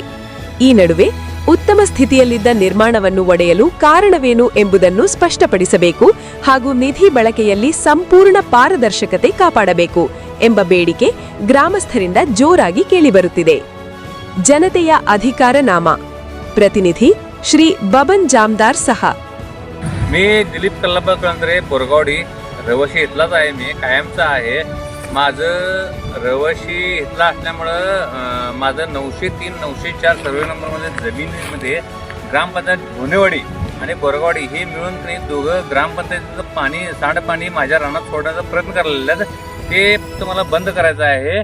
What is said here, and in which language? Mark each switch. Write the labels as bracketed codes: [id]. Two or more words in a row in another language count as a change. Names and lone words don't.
[kn] ಈ ನಡುವೆ ಉತ್ತಮ ಸ್ಥಿತಿಯಲ್ಲಿದ್ದ ನಿರ್ಮಾಣವನ್ನು ಒಡೆಯಲು ಕಾರಣವೇನು ಎಂಬುದನ್ನು ಸ್ಪಷ್ಟಪಡಿಸಬೇಕು ಹಾಗೂ ನಿಧಿ ಬಳಕೆಯಲ್ಲಿ ಸಂಪೂರ್ಣ ಪಾರದರ್ಶಕತೆ ಕಾಪಾಡಬೇಕು ಎಂಬ ಬೇಡಿಕೆ ಗ್ರಾಮಸ್ಥರಿಂದ ಜೋರಾಗಿ ಕೇಳಿಬರುತ್ತಿದೆ. ಜನತೆಯ ಅಧಿಕಾರ ನಾಮ, ಪ್ರತಿನಿಧಿ श्री बबन जामदार सहा. [mr] मी दिलीप कलंत्रे, बोरगावडी, रहिवासी इथलाच आहे. मी कायमचा आहे. माझं रहिवासी इथला असल्यामुळं माझं 903, 904 सर्वे नंबरमध्ये जमिनीमध्ये ग्रामपंचायत ढोणेवाडी आणि बोरगावडी हे मिळून दोघं ग्रामपंचायतीचं पाणी, सांडपाणी माझ्या रानात सोडण्याचा प्रयत्न करायला ते फक्त मला बंद करायचं आहे.